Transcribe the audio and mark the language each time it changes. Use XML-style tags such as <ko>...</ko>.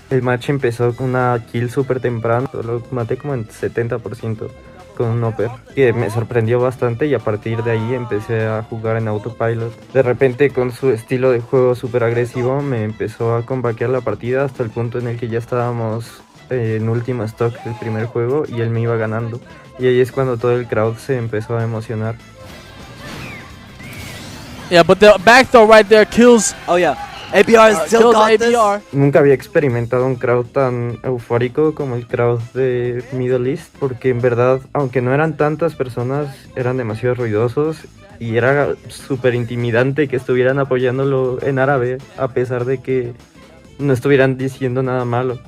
<es>El match empezó con una kill súper temprano, lo maté como en 70% con un upper, que me sorprendió bastante y a partir de ahí empecé a jugar en autopilot. De repente con su estilo de juego súper agresivo me empezó a combaquear la partida hasta el punto en el que ya estábamos en último stock del primer juego y él me iba ganando. Y ahí es cuando todo el crowd se empezó a emocionar.</es> <en>Yeah, but the back throw right there kills. Oh yeah, ABR still kills got this. ABR.</en> <es>Nunca había experimentado un crowd tan eufórico como el crowd de Middle East, porque en verdad, aunque no eran tantas personas, eran demasiado ruidosos y era súper intimidante que estuvieran apoyándolo en árabe, a pesar de que no estuvieran diciendo nada malo.</es>